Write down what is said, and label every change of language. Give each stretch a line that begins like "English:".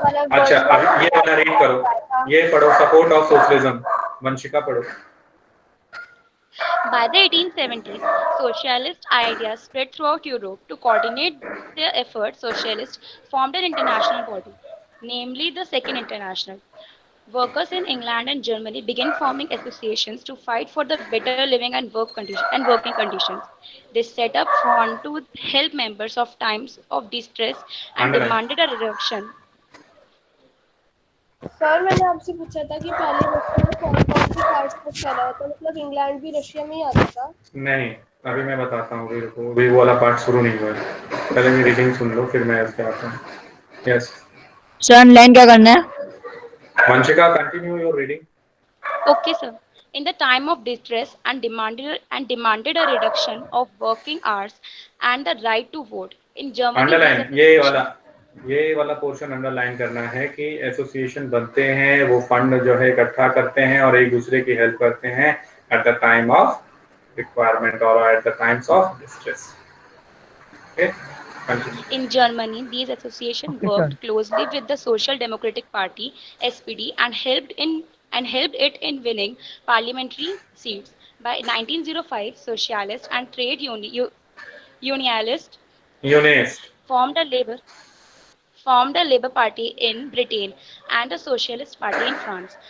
Hindi: अच्छा अब ये वाला रीड करो, ये पढ़ो, सपोर्ट ऑफ सोशलिज्म, वंशिका पढ़ो।
English: By the 1870s, socialist ideas spread throughout Europe. To coordinate their efforts, socialists formed an international body, namely the Second International. Workers in England and Germany began forming associations to fight for the better living and working conditions. They set up funds to help members of times of distress and demanded a reduction.
Hindi: Sir मैंने आपसे पूछा था कि पहले Russia में कौन कौन से पार्ट्स पर चला था, मतलब इंग्लैंड भी रशिया में ही आता था? नहीं, अभी मैं बताता हूँ, अभी वो वाला पार्ट शुरू नहीं हुआ है, पहले मेरी रीडिंग सुन लो फिर मैं इसके आता हूँ।
English: yes
Hindi: सर ऑनलाइन क्या करना है?
English: Vanshika continue your reading. Okay, sir. In the time of distress and demanded a reduction of working hours and the right to vote. In Germany,
Hindi: underline ये वाला पोर्शन अंडरलाइन करना है कि एसोसिएशन बनते हैं, वो फंड जो है इकट्ठा करते हैं और एक दूसरे की हेल्प करते हैं
English: At the time of requirement और at the times of distress.
Hindi: Okay,
English: in Germany, these associations worked closely with the Social Democratic Party (SPD) and helped it in winning parliamentary seats. By 1905, socialists and trade unionists formed a Labour Party in Britain and a Socialist Party in France.